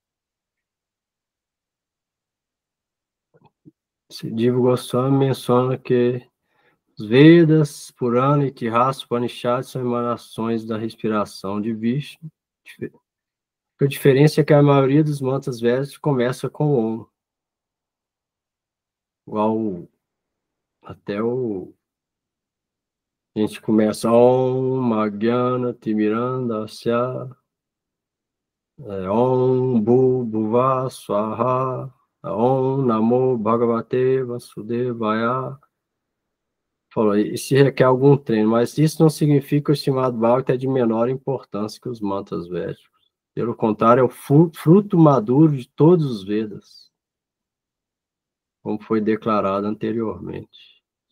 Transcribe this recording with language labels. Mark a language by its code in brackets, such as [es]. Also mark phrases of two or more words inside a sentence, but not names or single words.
[pt] Jiva Goswami menciona que os Vedas, Purana, Itihasa, Upanishads são emanações da respiração de Vishnu. A diferença é que a maioria dos mantras védicos começa com Om. Igual até a gente começa [sa] Om, Magyana, Timirandasya, Om, Bhuva, Swaha, Om, Namo, Bhagavate, Vasudevaya. [pt] Falou, isso requer algum treino, mas isso não significa que o Srimad Bhagavatam é de menor importância que os mantras védicos. Pelo contrário, é o fruto maduro de todos os Vedas, como foi declarado anteriormente.